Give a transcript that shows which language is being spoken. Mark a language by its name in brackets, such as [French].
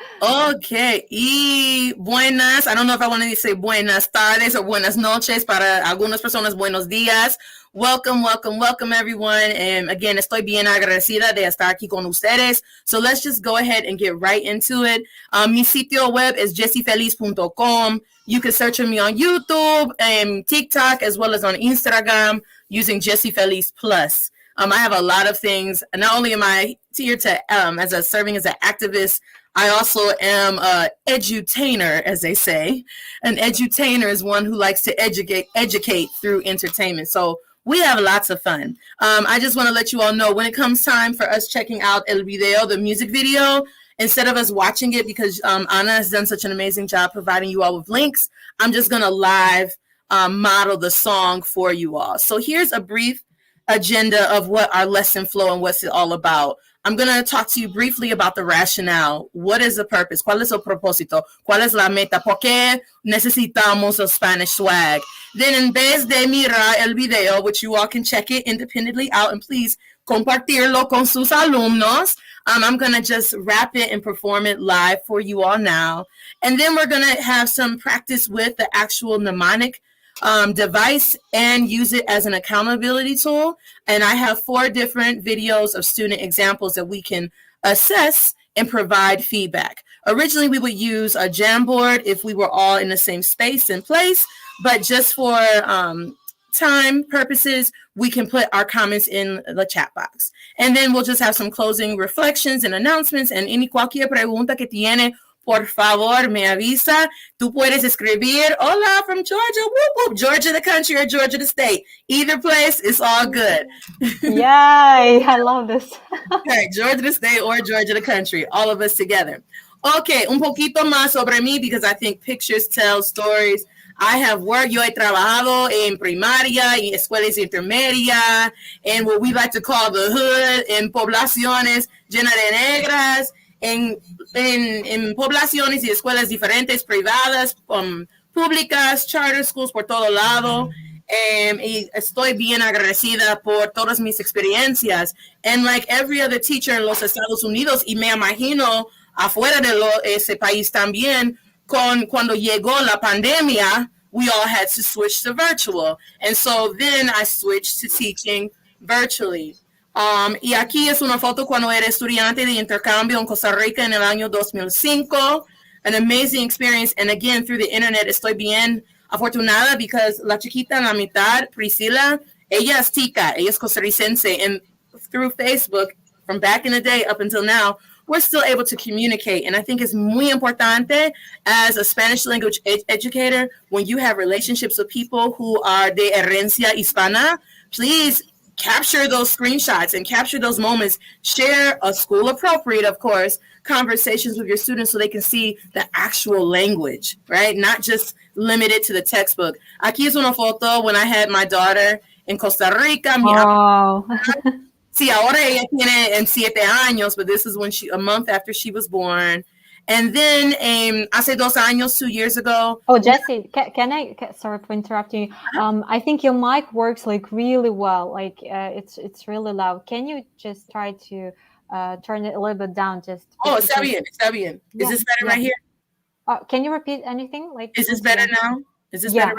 [English] Okay, y buenas, I don't know if I want to say buenas tardes or buenas noches, [Spanish] para algunas personas buenos días. [English] Welcome, welcome, welcome everyone. And again, [Spanish] estoy bien agradecida de estar aquí con ustedes. [English] So let's just go ahead and get right into it. [Spanish] Mi sitio web [English] is jessiefeliz.com. You can search for me on YouTube and TikTok as well as on Instagram using Jessie Feliz Plus. I have a lot of things. Not only am I here to serving as an activist, I also am a edutainer, as they say. An edutainer is one who likes to educate through entertainment. So we have lots of fun. I just want to let you all know when it comes time for us checking out el video, the music video, instead of us watching it, because Anna has done such an amazing job providing you all with links, I'm just going to live model the song for you all. So here's a brief agenda of what our lesson flow and what's it all about. I'm going to talk to you briefly about the rationale. What is the purpose? [Spanish] ¿Cuál es el propósito? ¿Cuál es la meta? ¿Por qué necesitamos el Spanish swag? [English] Then [Spanish] en vez de mirar el video, [English] which you all can check it independently out, and please [Spanish] compartirlo con sus alumnos, [English] I'm going to just rap it and perform it live for you all now. And then we're going to have some practice with the actual mnemonic device and use it as an accountability tool. And I have 4 different videos of student examples that we can assess and provide feedback. Originally, we would use a Jamboard if we were all in the same space and place, but just for time purposes, we can put our comments in the chat box. And then we'll just have some closing reflections and announcements, and any [Spanish] cualquier pregunta que tiene, por favor, me avisa. Tú puedes escribir, hola, [English] from Georgia, whoop, whoop, Georgia the country or Georgia the state. Either place, it's all good. Yay, I love this. Okay, Georgia the state or Georgia the country, all of us together. Okay, [Spanish] un poquito más sobre mí, [English] because I think pictures tell stories. I have worked, [Spanish] yo he trabajado en primaria y escuelas intermedias, [English] and what we like to call the hood, [Spanish] en poblaciones llenas de negras, en poblaciones y escuelas diferentes, privadas, públicas, charter schools por todo lado. Y estoy bien agradecida por todas mis experiencias. [English] And like every other teacher [Spanish] en los Estados Unidos, y me imagino afuera de ese país también, cuando llegó la pandemia, [English] we all had to switch to virtual. And so then I switched to teaching virtually. [Spanish] Y aquí es una foto cuando era estudiante de intercambio en Costa Rica en el año 2005. [English] An amazing experience. And again, through the internet, [Spanish] estoy bien afortunada because la chiquita en la mitad, Priscila, ella es tica, ella es costarricense. [English] And through Facebook, from back in the day up until now, we're still able to communicate. And I think it's [Spanish] muy importante [English] as a Spanish language educator, when you have relationships with people who are [Spanish] de herencia hispana, [English] please capture those screenshots and capture those moments. Share a school appropriate, of course, conversations with your students so they can see the actual language, right? Not just limited to the textbook. [Spanish] Aquí es una foto [English] when I had my daughter in Costa Rica. Oh. [Spanish] Sí, ahora ella tiene 7 años, [English] but this is when a month after she was born. And then [Spanish] hace 2 años, [English] 2 years ago. Oh, Jessie, sorry for interrupting you. I think your mic works like really well. Like it's really loud. Can you just try to turn it a little bit down? [Spanish] Está bien, está bien. [English] Is this better right here? Can you repeat anything? Like, is this better now? Is this better?